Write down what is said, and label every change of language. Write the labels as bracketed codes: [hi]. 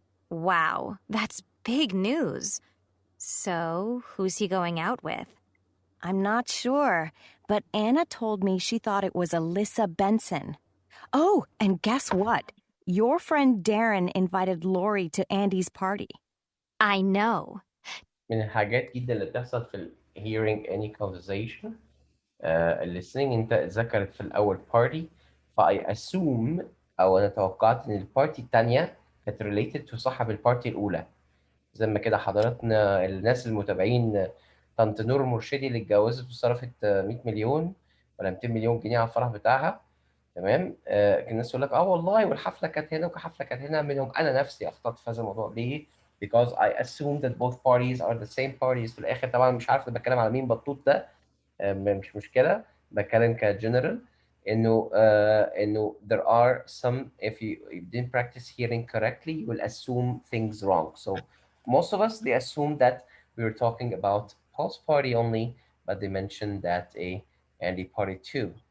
[en] Wow, that's big news. So, who's he going out with? I'm not sure, but Anna told me she thought it was Alyssa Benson. Oh, and guess what? Your friend Darren invited Lori to Andy's party. I know. [ar] من الحاجات جدا اللي بتحصل في ال [en] hearing any conversation listening. [ar] انت ذكرت في الاول party، فاي assume او انا توقعت ان البارتي التانية كانت [en] related to [ar] صاحب البارتي الاولى. زي ما كده حضراتنا الناس المتابعين، طنط نور مرشدي اللي اتجوزت وصرفت 100 مليون ولا 200 مليون جنيه على الفرح بتاعها. تمام. كان الناس تقول لك اه والله والحفله كانت هنا وحفله كانت هنا منهم. انا نفسي اخطأت في هذا الموضوع. ليه؟ [en] because I assume that both parties are the same parties. [ar] في الاخر طبعا مش عارف انا بتكلم على مين بطوط ده. مش مشكله، بتكلم كجنرال انه [en] there are some if you didn't practice hearing correctly you will assume things wrong. So most of us they assume that we were talking about Paul's party only, but they mentioned that a Andy party too.